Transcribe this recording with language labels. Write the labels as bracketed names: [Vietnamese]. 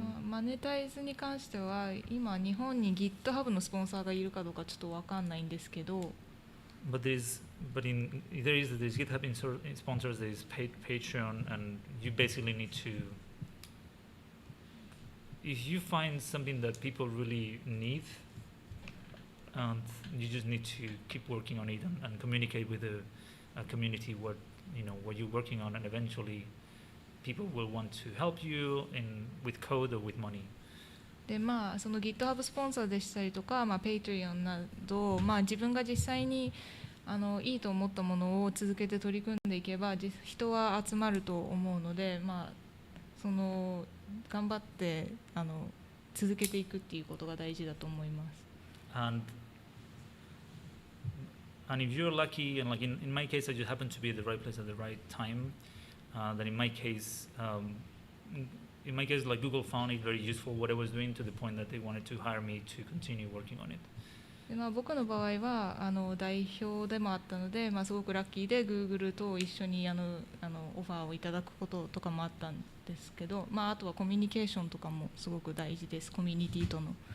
[Japanese] マネタイズに関しては今日本に GitHub のスポンサーがいるかどうかちょっと分かんないんですけど、 [English] but there's GitHub sponsors, there's Patreon, and you basically need to. If you find something that people really need, you just need to keep working on it and communicate with a community what you're working on, and eventually people will want to help you with code or with money. [Japanese] でその GitHub スポンサーでしたりとか、Patreon など、自分が実際にいいと思ったものを続けて取り組んでいけば人は集まると思うので、その頑張って続けていくっていうことが大事だと思います。 [English] And if you're lucky, and like in my case, I just happened to be at the right place at the right time, then in my case, like Google found it very useful what I was doing to the point that they wanted to hire me to continue working on it. [Japanese] で僕の場合は代表でもあったので、すごくラッキーで Google と一緒にオファーをいただくこととかもあったんですけど、あとはコミュニケーションとかもすごく大事です。コミュニティとの。